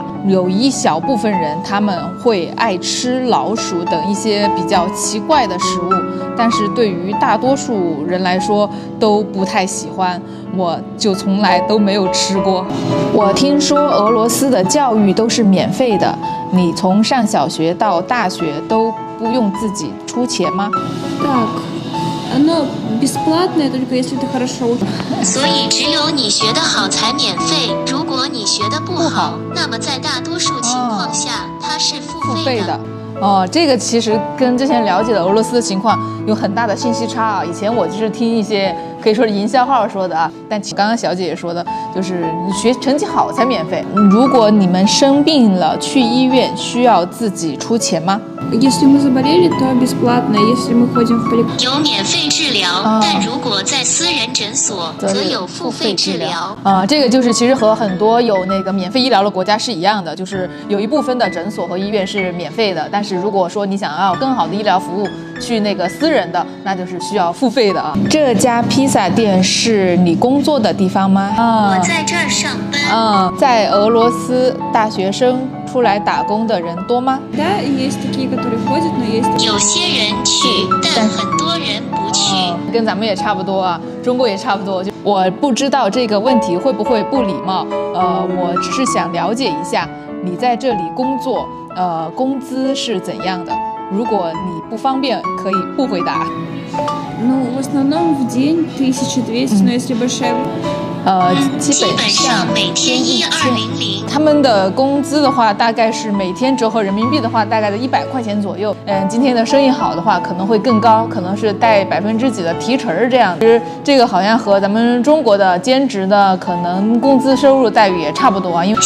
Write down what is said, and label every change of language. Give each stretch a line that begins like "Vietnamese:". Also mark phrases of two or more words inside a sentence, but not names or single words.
Chinese: 有一小部分人他们会爱吃老鼠等一些比较奇怪的食物，但是对于大多数人来说都不太喜欢，我就从来都没有吃过。我听说俄罗斯的教育都是免费的，你从上小学到大学都不用自己出钱吗？
Russian: Так, оно бесплатное, только если ты хорошо учишься.
Chinese: 所以只有你学得好才免费，如果你学得不好，那么在大多数情况下，它是付费的。这个其实跟之前了解的俄罗斯的情况有很大的信息差啊。以前我就是听一些可以说是营销号说的啊，但刚刚小姐姐说的就是你学成绩好才免费。如果你们生病了去医院，需要自己出钱吗？
Russian: Если мы заболели, то бесплатно. Если мы ходим в поликлинику.
Chinese: 有免费治疗，但如果在私人诊所，则有付费治疗。这个就是其实和很多有那个免费医疗的国家是一样的，就是有一部分的诊所和医院是免费的，但是如果说你想要更好的医疗服务，去那个私人的，那就是需要付费的啊。这家披萨店是你工作的地方吗？我在这儿上班。在俄罗斯大学生出来打工的人多吗？
Russian: Да, есть такие, которые ходят, но есть.
Chinese: 有些人去，但很多人不去。跟咱们也差不多啊，中国也差不多。我不知道这个问题会不会不礼貌，我只是想了解一下，你在这里工作，工资是怎样的？如果你不方便，可以不回答。
Russian: Ну, в основном в день 1200, но если большая.
Chinese: 基本上每天1200。他们的工资的话，大概是每天折合人民币的话，大概在100块钱左右。今天的生意好的话，可能会更高，可能是带几%的提成这样。其实这个好像和咱们中国的兼职的可能工资收入待遇也差不多啊，因为